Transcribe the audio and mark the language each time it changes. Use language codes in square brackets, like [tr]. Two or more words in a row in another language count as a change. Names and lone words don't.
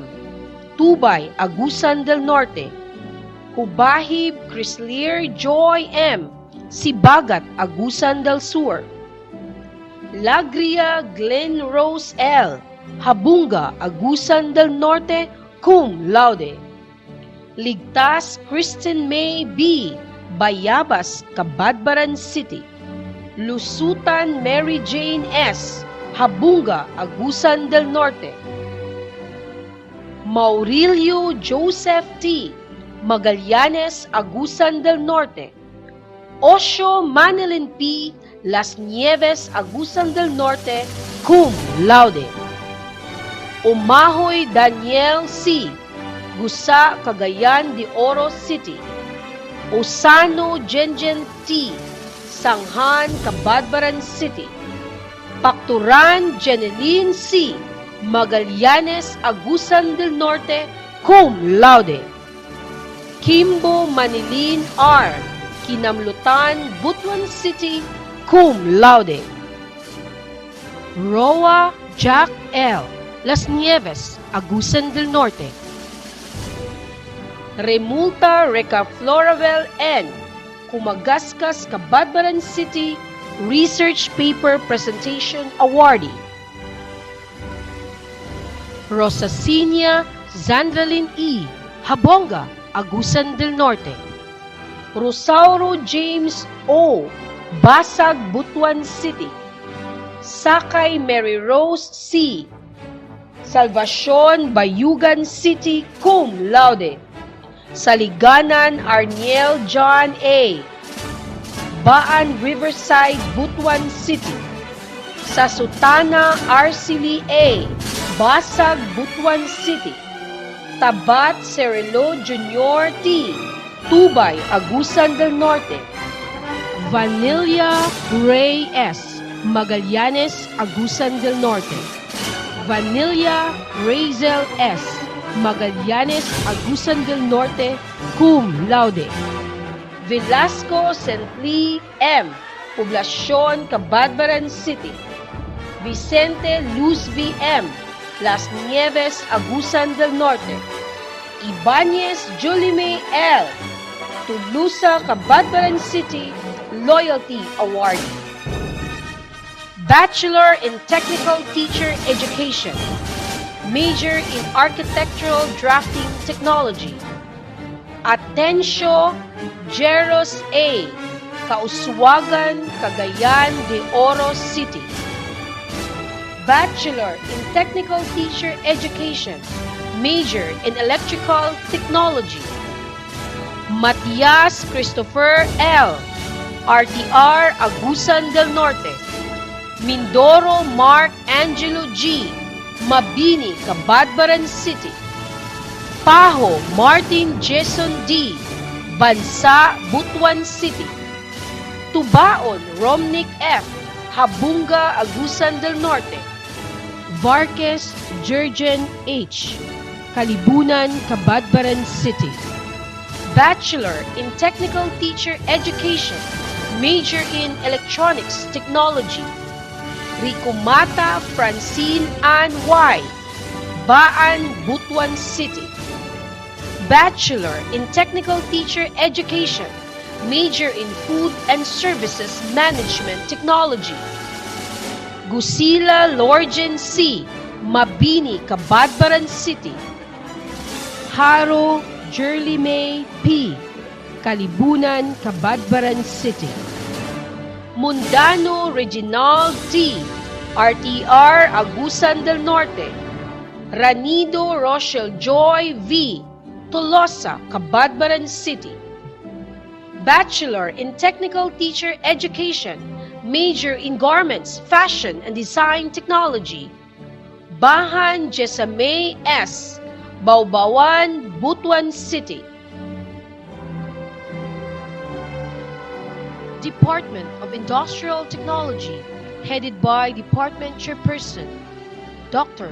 [en] Tubay, Agusan del Norte. Hubahib Chrysler Joy M. Sibagat, Agusan del Sur. Lagria Glen Rose L. Habunga, Agusan del Norte, cum laude. Ligtas Kristen May B. Bayabas, Cabadbaran City. Lusutan Mary Jane S. Habunga, Agusan del Norte. Maurilio Joseph T. Magallanes, Agusan del Norte. Osho Manilin P. Las Nieves, Agusan del Norte, cum laude. Umahoy Daniel C. Gusa, Cagayan de Oro City. Osano Jenjen T. Sanghan, Cabadbaran City. Pacturan Jeneline C. Magallanes, Agusan del Norte, cum laude. Kimbo Manilin R. Kinamlutan, Butuan City, cum laude. Roa Jack L. Las Nieves, Agusan del Norte. Remulta Reca Floravel N. Kumagaskas, Cabadbaran City, Research Paper Presentation Awardee. Rosacina Zandralin E. Habonga, Agusan del Norte. Rosauro James O. Basag, Butuan City. Sakay Mary Rose C. Salvacion, Bayugan City, cum laude. Saliganan Arniel John A. Baan Riverside, Butuan City. Sasutana Arceli A. Basag, Butuan City. Tabat Cerelo Jr. T. Tubay, Agusan del Norte. Vanilla Ray S. Magallanes, Agusan del Norte. Vanilla Razel S. Magallanes, Agusan del Norte, cum laude. Velasco Centli M. Poblacion, Cabadbaran City. Vicente Luz V. M. Las Nieves, Agusan del Norte. Ibanez Julime L. Tulusa, Cabadbaran City, Loyalty Award. Bachelor in Technical Teacher Education. Major in Architectural Drafting Technology. Atencio Jeros A. Kauswagan, Cagayan de Oro City. Bachelor in Technical Teacher Education. Major in Electrical Technology. Matias Christopher L. RTR, Agusan del Norte. Mindoro Mark Angelo G. Mabini, Cabadbaran City. Paho Martin Jason D. Bansa, Butuan City. Tubaon Romnick F. Habunga, Agusan del Norte. Vargas Jurgen H. Kalibunan, Cabadbaran City. Bachelor in Technical Teacher Education. Major in Electronics Technology. Ricomata Francine Ann Y. Baan, Butuan City. Bachelor in Technical Teacher Education. Major in Food and Services Management Technology. Gusila Lorgen C. Mabini, Cabadbaran City. Haro Jerly May P. Kalibunan, Cabadbaran City. Mundano Reginald T. RTR, Agusan del Norte. Ranido Rochelle Joy V. Tolosa, Cabadbaran City. Bachelor in Technical Teacher Education. Major in Garments, Fashion and Design Technology. Bahan Jessamay S. Baubawan, Butuan City. Department of Industrial Technology, headed by Department Chairperson, Dr.